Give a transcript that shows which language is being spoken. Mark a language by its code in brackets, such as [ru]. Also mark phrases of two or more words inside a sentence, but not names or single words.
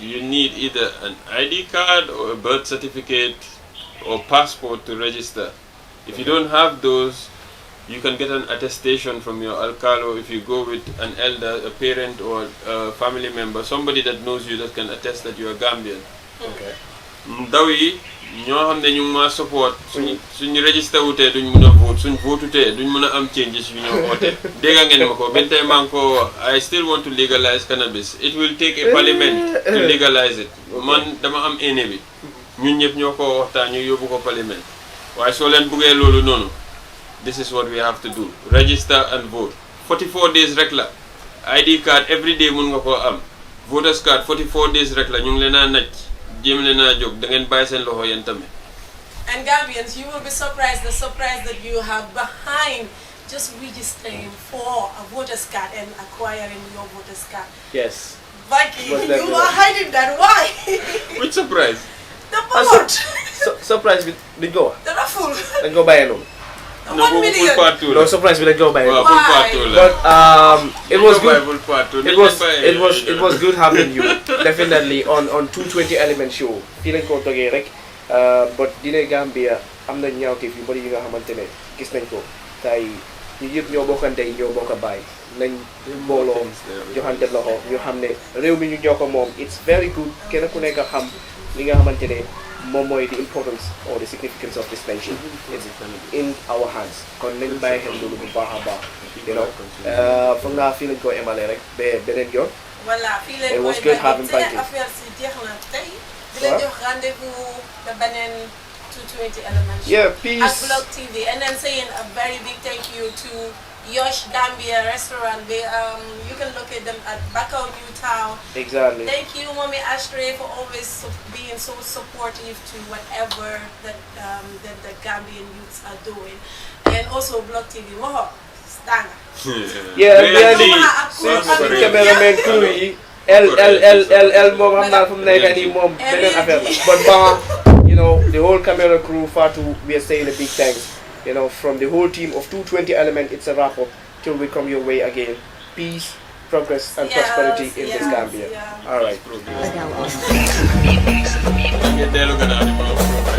[en] You need either an ID card or a birth certificate or passport to register. If you don't have those, you can get an attestation from your alcalo if you go with an elder, a parent or a family member, somebody that knows you that can attest that you are Gambian. Okay. [wo] Ndaw yi ñoo xam ne ñu ngi ma support suñu register wutee duñ mën a vote suñ vote utee duñ mën a am changes yu ñoo oote dégga ngeen ma ko benn tey maa ngi ko [en] I still want to legalize cannabis. It will take a parliament to legalize it. [wo] Man dama am ene bi ñun ñëpp ñoo ko waxtaan ñu yóbbu ko parliament waaye soo leen buggee loolu noonu [en] this is what we have to do. Register and vote. 44 days [wo] rek la. [en] ID card every day [wo] mun nga ko am. [en] Voters card [wo] 44 days rek la ñu ngi leen a naj jéem leen a jóg da ngeen bàyyi seen loxo yéen tamit. [en] And Gambians, you will be surprised the surprise that you have behind just registering for a voters card and acquiring your voters card. Yes. Vicky, you are hiding that. Why? Which surprise? The vote. Surprise with the go. The raffle. Then go buy a no. No, 1 million. No surprise with the go buy a no. Why? But it was good. It It was good having you. Definitely on 220 Element Show. [wo] Feeling ko toge rek. But dine Gambia am na ñaawteef yu bari yi nga xamantene gis nañ ko tay ñu yëpp ñoo bokkante ñoo bokk baay nañ mbooloo joxante loxo ñu xam ne réew mi ñu ñoo ko moom [en] it's very good [wo] kenn ku nekk xam li nga xamantene moom mooy [en] the importance or the significance of this nation. It's in our hands. [wo] Kon nañ bàyyi xel loolu bu baax a baax. [en] You know, [wo] foog naa fii lañ ko emale rek ba beneen yoon. Voilà, fii lañ [en] It was [wo] koy [en] good having [wo] bàyyi Banky. affaire si jeex na tey. Di leen jox rendez-vous the beneen 220 Element Show. [en] Yeah, peace. At Blog TV. And then saying a very big thank you to Yosh Gambia restaurant. You can locate them at Bankole New Town. Exactly. Thank you, Mommy Ashtray, for always being so supportive to whatever that the Gambian youths are doing. And also Blog TV. Moho, Stanga. Yeah, really. Cameraman crew [wo] yi L moom xam naa fu mu nekk nii moom beneen affaire la. [en] But you know, the whole camera crew, Fatou, we are saying a big thanks. You know, from the whole team of 220 Element, it's a wrap up till we come your way again. Peace, progress, and prosperity in this Gambia. Yeah. All right.